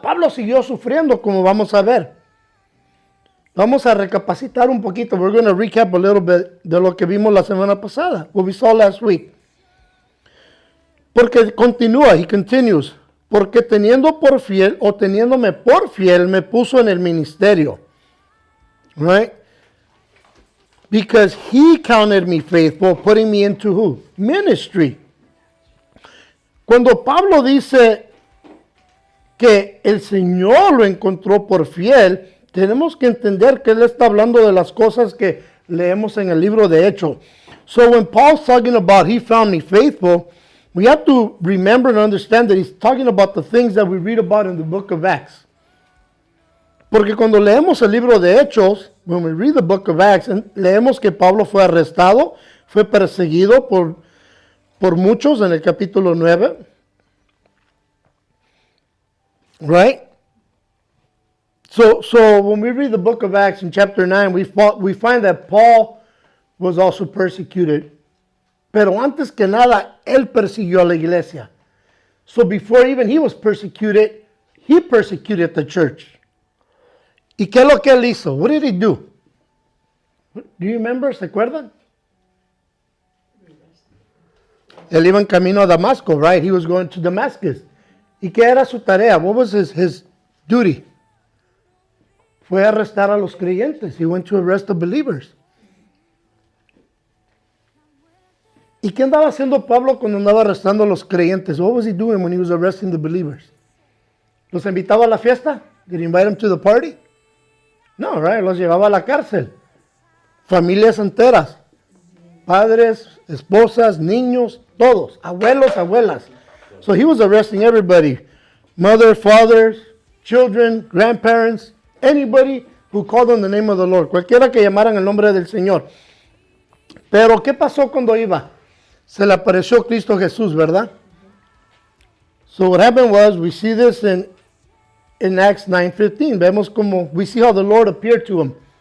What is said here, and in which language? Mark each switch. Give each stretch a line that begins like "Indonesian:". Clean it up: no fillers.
Spanish: Pablo siguió sufriendo, como vamos a ver. Vamos a recapacitar un poquito.
English: We're going to recap a little bit
Spanish: de lo que vimos la semana pasada,
English: what we saw last week.
Spanish: Porque continúa,
English: he continues,
Spanish: porque teniendo por fiel o teniéndome por fiel me puso en el ministerio.
English: Right? Because he counted me faithful, putting me into who? Ministry.
Spanish: Cuando Pablo dice que el Señor lo encontró por fiel, tenemos que entender que él está hablando de las cosas que leemos en el libro de Hechos.
English: So when Paul's talking about he found me faithful, we have to remember and understand that he's talking about the things that we read about in the book of Acts.
Spanish: Porque cuando leemos el libro de Hechos,
English: when we read the book of Acts,
Spanish: leemos que Pablo fue arrestado, fue perseguido por muchos en el capítulo 9.
English: Right? So when we read the book of Acts in chapter 9, we find that Paul was also persecuted.
Spanish: Pero antes que nada, él persiguió a la iglesia.
English: So before even he was persecuted, he persecuted the church.
Spanish: ¿Y qué es lo que él hizo?
English: What did he do? Do you remember?
Spanish: ¿Se acuerdan? Él iba en camino a Damasco, right?
English: He was going to Damascus.
Spanish: ¿Y qué era su tarea?
English: What was his duty?
Spanish: Fue a arrestar a los creyentes.
English: He went to arrest the believers.
Spanish: ¿Y qué andaba haciendo Pablo cuando andaba arrestando a los creyentes?
English: What was he doing when he was arresting the believers?
Spanish: ¿Los invitaba a la fiesta?
English: Did he invite them to the party?
Spanish: No, right? Los llevaba a la cárcel. Familias enteras. Padres, esposas, niños, todos. Abuelos, abuelas.
English: So he was arresting everybody. Mother, fathers, children, grandparents, anybody who called on the name of the Lord.
Spanish: Cualquiera que llamaran el nombre del Señor. Pero ¿qué pasó cuando iba? Se le apareció Cristo Jesús, ¿verdad?
English: So what happened was, we see this in Acts 9:15.
Spanish: Vemos como,
English: we see how the Lord appeared to him.